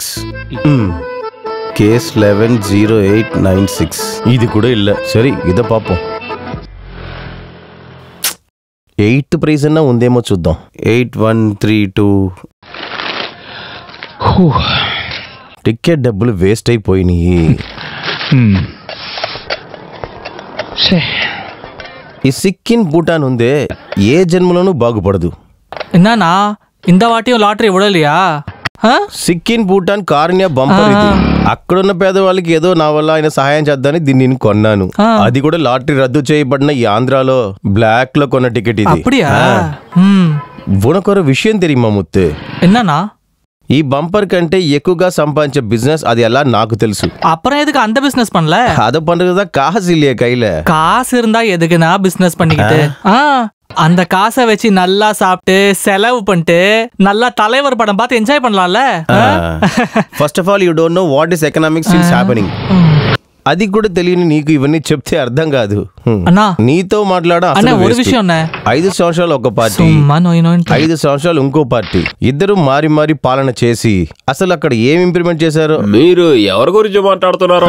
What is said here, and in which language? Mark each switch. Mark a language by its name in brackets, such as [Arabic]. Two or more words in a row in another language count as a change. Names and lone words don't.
[English] Case 110896. [Tamil] இது கூட இல்ல. சரி இத பாப்போம். [Telugu] 8th ప్రైస్ అన్న ఉందేమో చూద్దాం. 8132. టికెట్ డబ్బులు వేస్ట్ అయిపోయినాయి. ఈ సిక్కిన్ భూటాన్ ఉందే ఏ జన్మలోనూ బాగుపడదు. [Tamil] என்னண்ணா இந்த வாட்டியும் லாட்டரி விடலையா? [Telugu] సిక్కిన్ భూటాన్ కారుణ్య బంపర్ ఇది. అక్కడున్న పేదవాళ్ళకి ఏదో నా వల్ల ఆయన సహాయం చేద్దామని దీన్ని నేను కొన్నాను. అది కూడా లాటరీ రద్దు చేయబడిన ఈ ఆంధ్రాలో బ్లాక్ లో కొన్న టికెట్ ఇది. [Tamil] உனக்கு ஒரு விஷயம் தெரியுமா முத்து? ఎన్నానా [Telugu] ఈ బంపర్ కంటే ఎక్కువగా సంపాదించే బిజినెస్ అది ఎలా నాకు తెలుసు. [Tamil] அப்புறம் எதுக்கு அந்த பிசினஸ் பண்ணல? அதை பண்றதுதான் காசு இல்லையா கையில. காசு இருந்தா எதுக்குனா பிசினஸ் பண்ணிக்கிட்டு அந்த காசை வச்சு நல்லா சாப்பிட்டு செலவு பண்ணிட்டு நல்லா தலைவர் படம் பார்த்து என்ஜாய் பண்ணலாம்ல. [English] first of all you don't know what is economics is happening. [Telugu] అది కూడా తెలియని నీకు ఇవన్నీ చెప్తే అర్థం కాదు. నీతో మాట్లాడడం 5 సంవత్సరాలు ఒక పార్టీ, 5 సంవత్సరాలు ఇంకో పార్టీ, ఇద్దరు మారి మారి పాలన చేసి అసలు అక్కడ ఏం ఇంప్లిమెంట్ చేశారు? మీరు ఎవరి గురించి మాట్లాడుతున్నారో?